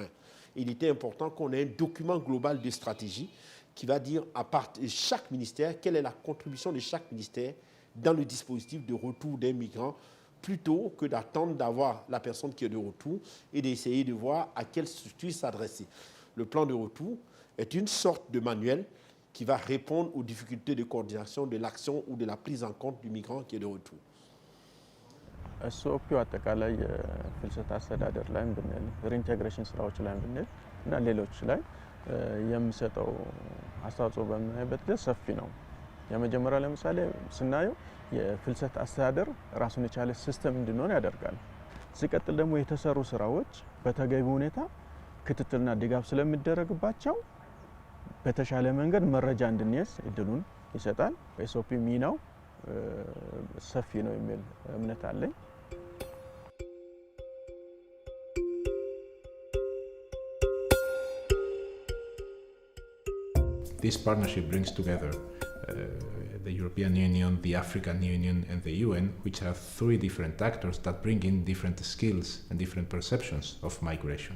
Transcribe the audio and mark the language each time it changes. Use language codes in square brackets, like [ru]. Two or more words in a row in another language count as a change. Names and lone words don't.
[fr] Il était important qu'on ait un document global de stratégie qui va dire à part de chaque ministère quelle est la contribution de chaque ministère dans le dispositif de retour des migrants, plutôt que d'attendre d'avoir la personne qui est de retour et d'essayer de voir à quelle structure s'adresser. Le plan de retour est une sorte de manuel qui va répondre aux difficultés de coordination de l'action ou de la prise en compte du migrant qui est de retour. [am] ኤስኦፒው አጠቃላይ የፍልሰት አስተዳደር ላይም ብንል ሪኢንቴግሬሽን ስራዎች ላይም ብንል እና ሌሎች ላይ የሚሰጠው አስተዋጽኦ በምናይበት ጊዜ ሰፊ ነው። የመጀመሪያ ለምሳሌ ስናየው የፍልሰት አስተዳደር ራሱን የቻለ ሲስተም እንዲኖር ያደርጋል። ሲቀጥል ደግሞ የተሰሩ ስራዎች በተገቢ ሁኔታ ክትትልና ድጋፍ ስለሚደረግባቸው በተሻለ መንገድ መረጃ እንድንይዝ እድሉን ይሰጣል። ኤስኦፒ ሚናው ሰፊ ነው የሚል እምነት አለኝ። [en] This partnership brings together the European Union, the African Union and the UN, which are three different actors that bring in different skills and different perceptions of migration.